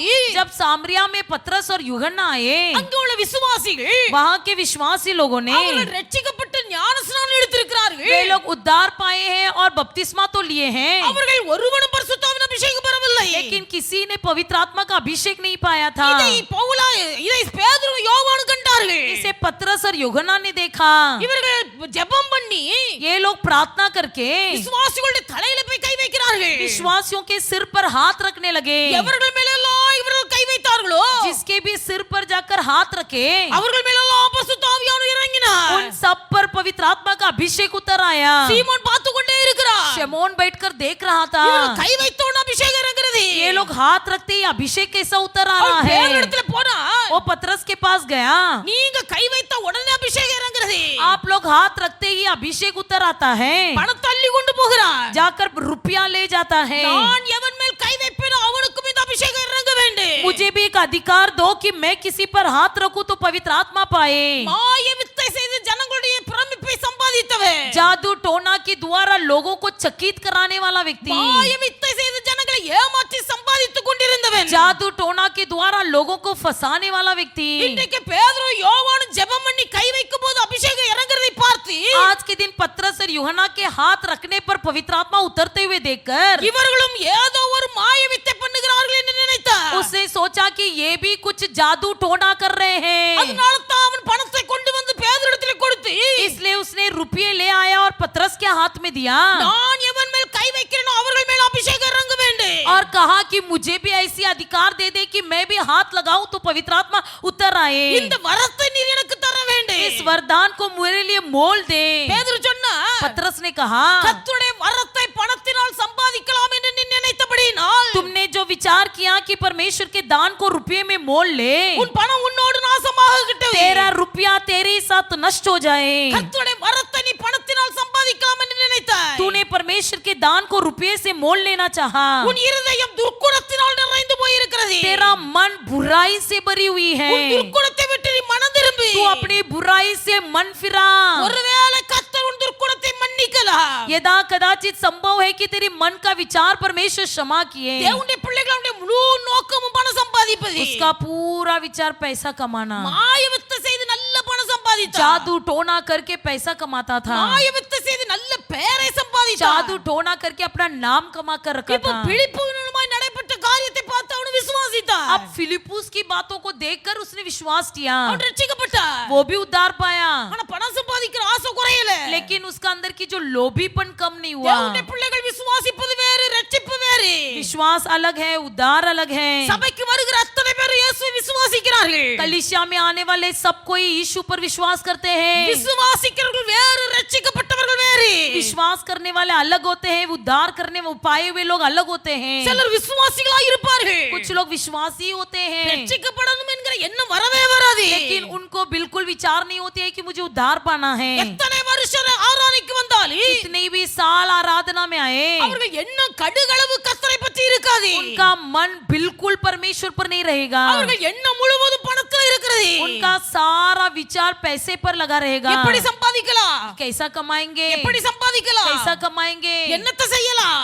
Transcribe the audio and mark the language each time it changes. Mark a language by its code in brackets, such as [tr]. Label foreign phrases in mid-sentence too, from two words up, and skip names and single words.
[hi] जब सामरिया में पतरस और यूहन्ना आए, [ta] அங்கே உள்ள விசுவாசிகள் [hi] वहाँ के विश्वासी लोगों ने [ta] அவர்கள் ரட்சிக்கப்பட்டு ஞானஸ்நானம் எடுத்திருக்கிறார்கள். [hi] वे लोग उद्धार पाए हैं और बपतिस्मा तो लिए हैं, [ta] அவர்கள் ஒருவனும் பரிசுத்தாவின் அபிஷேகம் பெறவில்லை. [hi] लेकिन किसी ने पवित्र आत्मा का अभिषेक नहीं पाया था। [ta] இதை பேதுரு யோவானு கண்டார்கள். [hi] इसे पतरस और यूहन्ना ने देखा। [ta] இவர்கள் ஜெபம் பண்ணி [hi] ये लोग प्रार्थना करके [ta] விசுவாசிகளுடைய தலையில போய் கை வைக்கிறார்கள். [hi] विश्वासियों के सिर पर हाथ रखने लगे। [ta] எவர்கள் மேலெல்லாம் இவர்கள் கை வைத்தார்களோ [hi] जिसके भी सिर पर जाकर हाथ रखे [ta] அவர்கள் மேலெல்லாம் பரிசுத்த ஆவியானவர் இறங்கினார். [hi] उन सब पर पवित्र आत्मा का अभिषेक उतर आया। [ta] சீமோன் பார்த்து கொண்டே இருக்கிறார். [hi] शमौन बैठकर देख रहा था। [ta] இவர்கள் கை வைத்தோன அபிஷேகம் இறங்குறது. [hi] ये लोग हाथ रखते ही अभिषेक कैसा उतर आ रहा [ta] அவன் வேற [hi] है। [ta] இடத்துல போனா [hi] वो पतरस के पास गया। [ta] நீங்க கை வைத்த உடனே அபிஷேகம் இறங்குறது. [hi] आप लोग हाथ रखते ही अभिषेक उतर आता है, [ta] பணம் தள்ளி கொண்டு போகிறார். [hi] जाकर रुपया ले जाता है। [ta] நான் எவன் மேல் கை வைப்பேனோ அவனுக்கும் இந்த அபிஷேகம் இறங்க வேண்டும். [hi] मुझे भी एक अधिकार दो कि मैं किसी पर हाथ रखूं तो पवित्र आत्मा पाए। [ta] மாய வித்தை செய்து ஜனங்களுடைய பிரமிப்பை சம்பாதித்தவன். [hi] जादू टोना के द्वारा लोगों को चकित कराने वाला व्यक्ति, [ta] மாய வித்தை செய்து ஜனங்களை ஏமாற்றி சம்பாதித்துக் கொண்டிருந்தவன். [hi] जादू टोना के द्वारा लोगों को फंसाने वाला व्यक्ति। [ta] இன்றைக்கு பேதுரு யோவானு ஜெபம் பண்ணி கை வைக்கும் போது அபிஷேகம் இறங்குறதை பார்த்து [hi] आज के दिन पतरस और यूहन्ना के हाथ रखने पर पवित्र आत्मा उतरते हुए देखकर [ta] இவர்களும் ஏதோ ஒரு மாய வித்தை பண்ணுகிறார்கள் என்று நினைத்தார். [hi] उसने सोचा कि ये भी कुछ जादू टोना कर रहे हैं, [ta] அதனால தான் அவன் பணத்தை கொண்டு வந்து பேதுருவிடத்திலே கொடுத்து [hi] इसलिए उसने रुपये ले आया और पतरस के हाथ में दिया [ta] நான் எவன் மேல் கை வைக்கிறேனோ அவர்கள் மேல் அபிஷேகம் இறங்க வேண்டும். [hi] और कहा कि मुझे भी ऐसी अधिकार दे दे कि मैं भी में हाथ लगाऊं तो पवित्र आत्मा उतर आए। [ta] இந்த வரத்தை நீர் எனக்கு தர வேண்டும். [hi] इस वरदान को मेरे लिए मोल दे। [ta] பேதுரு சொன்னா [hi] पतरस ने कहा [ta] கர்த்தருடைய வரத்தை பணத்தினால் சம்பாதிக்கலாம் என்று நீ நினைத்தபடியினால் [hi] तुमने जो विचार किया कि परमेश्वर के दान को रुपये में मोल ले, [ta] உன் பணம் உன்னோடு நாசமாகட்டும். [hi] तेरा रुपया तेरे साथ नष्ट हो जाए। [ta] கர்த்தருடைய வரத்தை நீ பணத்தினால் சம்பாதிக்கலாம் என்று நினைத்தாய். [hi] तूने परमेश्वर के दान को रुपये से मोल लेना चाहा। [ta] உன் இருதயம் துர்க்குணத்தினால் நிறைந்து போயிருக்கிறது. [hi] तेरा मन बुराई से भरी हुई है। [ta] உன் துர்க்குணத்தை விட்டு நீ மனம் திரும்பி [hi] तू अपनी बुराई से मन फिरा। [ta] ஒருவேளை கர்த்தர் உன் துர்க்குணத்தை மன்னிக்கலாம். [hi] यदा कदाचित संभव है कि तेरी मन का विचार परमेश्वर क्षमा किए। [ta] தேவனுடைய பிள்ளைகளுடைய முழு நோக்கமும் பணம் சம்பாதிப்பது. [hi] उसका पूरा विचार पैसा कमाना। [ta] மாயவித்தை செய்து நல்ல பணம் சம்பாதித்தான். [hi] जादू टोना करके पैसा कमाता था। [ta] மாயவித்தை செய்து நல்ல பெயரை சம்பாதித்தான். [hi] जादू टोना करके अपना नाम कमा कर रखा [ta] இப்போ [hi] था। [ta] பிலிப்புவினுமாய் நடைபெற்ற காரியத்தை பார்த்து அவன் விசுவாசித்தான். [hi] अब फिलिपुस की बातों को देखकर उसने विश्वास किया, [ta] அவன் ரட்சிக்கப்பட்டான். [hi] वो भी उद्धार पाया। [ta] ஆனா பணம் சம்பாதிக்கிற ஆசை குறையல. [hi] लेकिन उसका अंदर की जो लोभीपन कम नहीं हुआ। [ta] தேவனுடைய பிள்ளைகள் விசுவாசிப்பது வேறு, ரட்சிப்பு வேறு. [hi] विश्वास अलग है, उद्धार अलग है। [ta] சபைக்கு வருகிற அத்தனை பேர் இயேசுவை விசுவாசிக்கிறார்கள். [hi] कलीसिया में आने वाले सब कोई यीशु पर विश्वास करते हैं। [ta] விசுவாசிக்கிறவர்கள் வேறு, ரட்சிக்கப்பட்டவர்கள் வேறு. [hi] विश्वास करने वाले अलग होते हैं, उद्धार करने में पाए हुए लोग अलग होते हैं। [ta] சிலர் விசுவாசிகளாய் இருப்பார்கள். [hi] कुछ लोग विश्वासी होते हैं, [ta] ரட்சிக்கப்படணும் என்கிற எண்ணம் வரவே வராது. [hi] लेकिन उनको बिल्कुल विचार नहीं होती है कि मुझे उद्धार पाना है। [ta] எத்தனை வருஷம் ஆராதனைக்கு வந்தாலும் [hi] कितने भी साल आराधना में आए, [ta] அவர்கள் எண்ணம் கடுகளவு கர்த்தரை பற்றி இருக்காது. [hi] उनका मन बिल्कुल परमेश्वर पर नहीं रहेगा। [ta] அவர்கள் எண்ணம் முழுவதும் பணத்தில் இருக்கிறது. [hi] उनका सारा विचार पैसे पर लगा रहेगा। [ta] எப்படி சம்பாதிக்கலாம், [hi] कैसा कमाएंगे, [ta] எப்படி சம்பாதிக்கலாம், [hi] कैसा कमाएंगे, [ta] என்னத்தை செய்யலாம்,